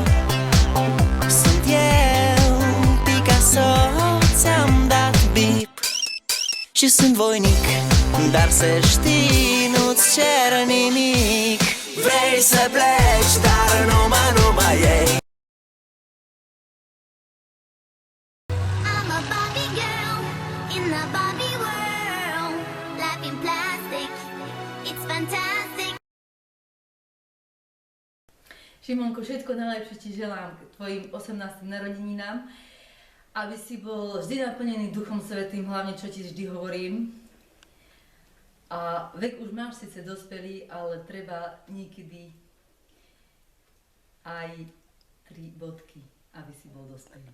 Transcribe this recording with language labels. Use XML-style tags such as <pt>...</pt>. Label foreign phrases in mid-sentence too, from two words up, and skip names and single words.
<ro>Sunt eu, Picasso. și sunt voinic, dar să știi, nu-ți cer nimic. Vrei să pleci, dar numai ei.</ro> <en>I'm a Barbie girl in the Barbie world. Life in plastic, it's fantastic.</en> <sk>Šimonko, všetko najlepšie ti želám k tvojim 18. narodeninám, aby si bol vždy naplnený Duchom Svätým, hlavne čo ti vždy hovorím. A vek už máš síce dospelý, ale treba niekedy aj 3 bodky, aby si bol dospelý.</sk>